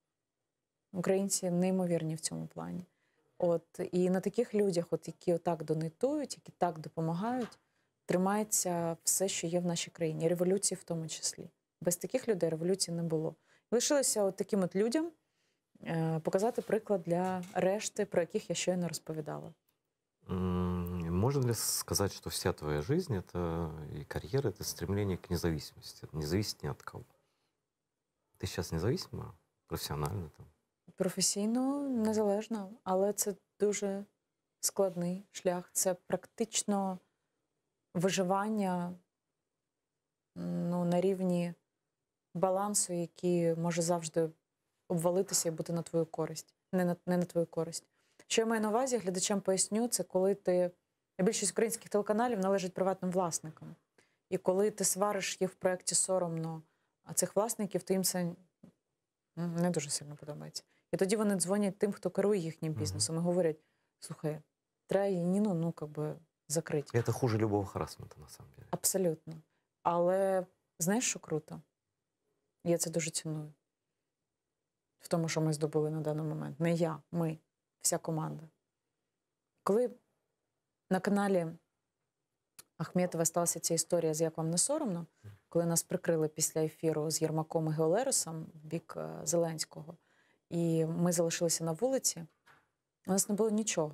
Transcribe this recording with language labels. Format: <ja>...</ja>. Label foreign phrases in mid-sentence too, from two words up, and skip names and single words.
<uk>Українці неймовірні в цьому плані. І на таких людях, які отак донатують, які так допомагають, тримається все, що є в нашій країні. Революції в тому числі. Без таких людей революції не було. Лишилося таким людям показати приклад для решти, про яких я щойно розповідала.</uk> <ru>Можно ли сказать, что вся твоя жизнь это, и карьера — это стремление к независимости, не зависеть ни от кого? Ты сейчас независима, профессионально? Там?</ru> <uk>Професійно незалежно, але це дуже складний шлях. Це практично виживання на рівні балансу, який може завжди обвалитися і бути на твою користь, не на твою користь. Що я маю на увазі, глядачам поясню, це коли більшість українських телеканалів належить приватним власникам. І коли ти свариш їх в проєкті соромно, а цих власників, то їм це не дуже сильно подобається. І тоді вони дзвонять тим, хто керує їхнім бізнесом, і говорять: слухай, треба Яніну, закрити.</uk> <ru>Это хуже любого харассмента, на самом деле.</ru> <uk>Абсолютно. Але знаєш, що круто? Я це дуже ціную. В тому, що ми здобули на даний момент. Не я, ми, вся команда. Коли на каналі Ахметова сталася ця історія з «Як вам не соромно», коли нас прикрили після ефіру з Єрмаком і Геолеросом в бік Зеленського, і ми залишилися на вулиці, у нас не було нічого.</uk>